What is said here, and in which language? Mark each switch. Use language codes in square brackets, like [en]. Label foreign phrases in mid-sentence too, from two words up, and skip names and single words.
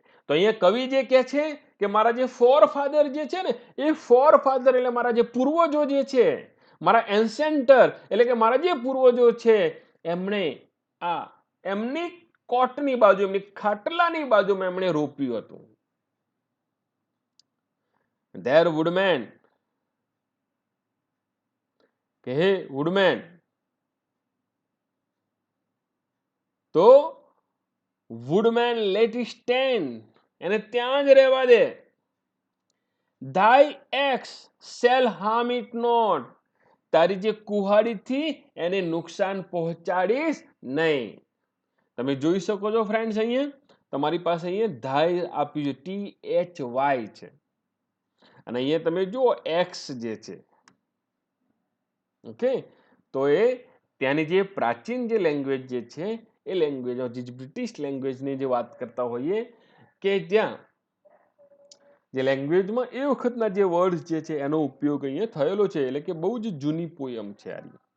[gu] તો અહીંયા કવિ જે કહે છે કે મારા જે ફોરફાધર જે છે ને એ ફોરફાધર એટલે મારા જે પૂર્વજો જે છે, મારા એન્સેન્ટર એટલે કે મારા જે પૂર્વજો છે એમણે આ એમની કોટની બાજુ, એમની ખાટલાની બાજુમાં એમણે રોપ્યું હતું. [en] There woodman [gu] કે હે [en] woodman, તો woodman let it stand, [gu] એને ત્યાં જ રહેવા દે. [en] Thy axe shall harm it not, [gu] તારી જે કુહાડીથી એને નુકસાન પહોંચાડીશ નહીં. તમે જોઈ શકો છો ફ્રેન્ડ્સ, અહીંયા તમારી પાસે અહીંયા thy આપ્યું છે, THY છે, અને અહીંયા તમે જુઓ એક્સ જે છે. ઓકે, તો એ ત્યાંની જે પ્રાચીન જે લેંગ્વેજ જે છે એ લેંગ્વેજ જે બ્રિટિશ લેંગ્વેજની જે વાત કરતા હોઈએ કે જ્યાં જે લેંગ્વેજમાં એ વખતના જે વર્ડ જે છે એનો ઉપયોગ અહીંયા થયેલો છે, એટલે કે બહુ જ જૂની પોયમ છે આ.